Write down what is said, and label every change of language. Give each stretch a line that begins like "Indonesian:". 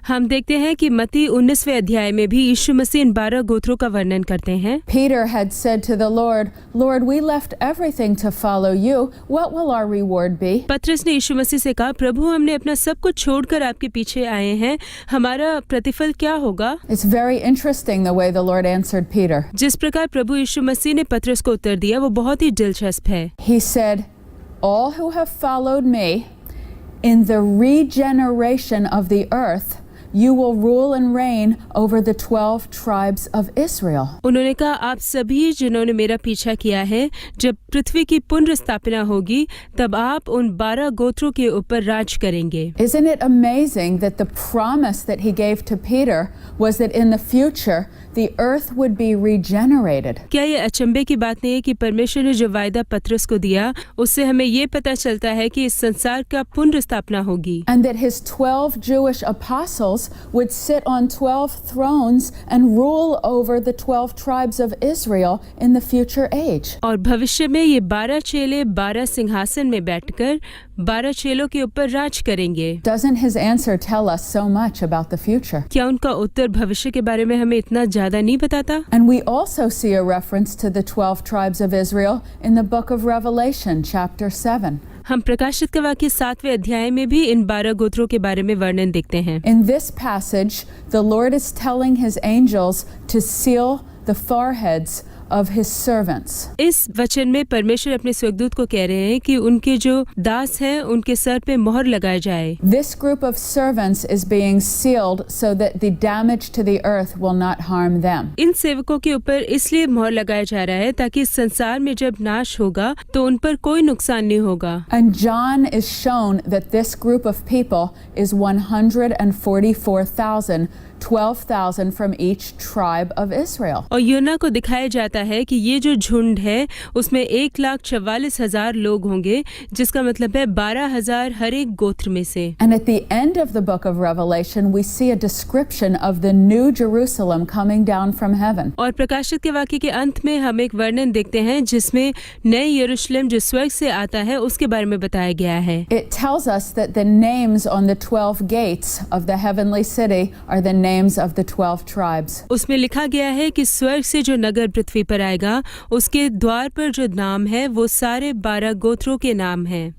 Hindi: हम देखते हैं कि मत्ती 19वें अध्याय में भी यीशु मसीह इन 12 गोत्रों का वर्णन करते हैं।
English: Peter had said to the Lord, "Lord, we left everything to follow you. What will our reward be?"
Hindi: पतरस ने यीशु मसीह से कहा, प्रभु हमने अपना सब कुछ छोड़कर आपके पीछे आए हैं, हमारा प्रतिफल क्या होगा?
English: It's very interesting the way the Lord answered Peter.
Hindi: जिस प्रकार प्रभु यीशु मसीह ने पतरस को उत्तर दिया वो बहुत ही दिलचस्प है।
English: He said, "All who have followed me in the regeneration of the earth, you will rule and reign over the 12 tribes of Israel."
Hindi: उन्होंने कहा, आप सभी जिन्होंने मेरा पीछा किया है, जब पृथ्वी की पुनर्स्थापना होगी तब आप उन 12 गोत्रों के ऊपर राज करेंगे।
English: Isn't it amazing that the promise that he gave to Peter was that in the future the earth would be regenerated?
Hindi: क्या ये अचंभे की बात नहीं है कि परमेश्वर ने जो वायदा पतरस को दिया उससे हमें ये पता चलता है कि इस संसार का पुनर्स्थापना होगी।
English: And that his 12 Jewish apostles would sit on 12 thrones and rule over the 12 tribes of Israel in the future age.
Hindi: और भविष्य में ये 12 चेले 12 सिंहासन में बैठकर 12 चेलों के ऊपर राज करेंगे।
English: Doesn't his answer tell us so much about the future?
Hindi: क्या उनका उत्तर भविष्य के बारे में हमें इतना ज्यादा नहीं बताता?
English: And we also see a reference to the 12 tribes of Israel in the book of Revelation, chapter 7.
Hindi: हम प्रकाशित के वाक्य 7वें अध्याय में भी इन 12 गोत्रों के बारे में वर्णन देखते हैं।
English: In this passage, the Lord is telling his angels to seal the foreheads of his servants.
Hindi: इस वचन में परमेश्वर अपने स्वर्गदूत को कह रहे हैं कि उनके जो दास हैं उनके सर पे मोहर लगाया जाए।
English: This group of servants is being sealed so that the damage to the earth will not harm them.
Hindi: इन सेवकों के ऊपर इसलिए मोहर लगाया जा रहा है ताकि इस संसार में जब नाश होगा तो उन पर कोई नुकसान नहीं होगा।
English: And John is shown that this group of people is 144,000, 12,000 from each tribe of Israel.
Hindi: और यूना को दिखाया जाता बताता है कि ये जो झुंड है उसमें 1,44,000 लोग होंगे, जिसका मतलब है 12,000 हर एक गोत्र में से।
English: And at the end of the book of Revelation, we see a description of the new Jerusalem coming down from heaven.
Hindi: और प्रकाशित के वाक्य के अंत में हम एक वर्णन देखते हैं जिसमें नए यरूशलेम जो स्वर्ग से आता है उसके बारे में बताया गया है।
English: It tells us that the names on the 12 gates of the heavenly city are the names of the 12 tribes.
Hindi: उसमें लिखा गया है कि स्वर्ग से जो नगर पृथ्वी पर आएगा उसके द्वार पर जो नाम है वो सारे 12 गोत्रों के नाम हैं।